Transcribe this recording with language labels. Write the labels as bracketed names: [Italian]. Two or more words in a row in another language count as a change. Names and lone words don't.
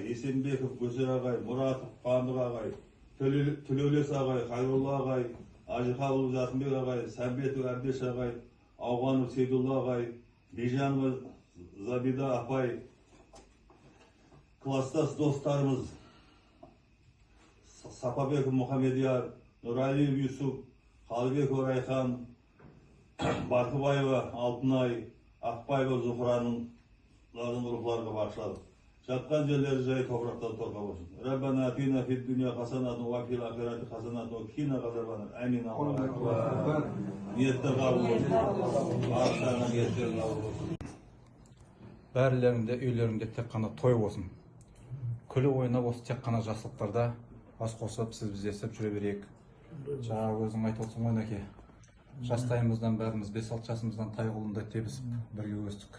[Kazakh] Есенбеков Көсер ағай, Мұратов Қуандық ағай, Төлеулес ағай, Хайролла ағай, Ажықабылов Жасынбек ағай, Сәмбетов Әбдеш ағай, Ауғанов Сейдулла ағай, Бейжанова Забида апай, класстас достарымыз Сапабеков Мұхамедияр, Нұралиев Юсуп, Қалыбеков Райхан, Барқыбаева Алтынай, Ақбаева Зухраның рухларына бағыштадық. Жатқан жерлері жай топырақтан торқа болсын. [Arabic] ربنا آتنا في الدنيا حسنة وفي الآخرة حسنة وقنا عذابا. آمين. الله أكبر. [Kazakh] Ниеттер қабыл болсын. Бағыштарына ниеттер қабыл болсын. Бәрілерінде үйлерінде тек қана той болсын. Күлі ойнап осы тек қана жақсылықтарда бас қосып, сіз біздесіп жүре берейік. Жаңағы өзің айтып отырсың ғой Нәке. Жастайымыздан бәріміз 5-6 жасымыздан тай қолында тебісіп бірге өстік.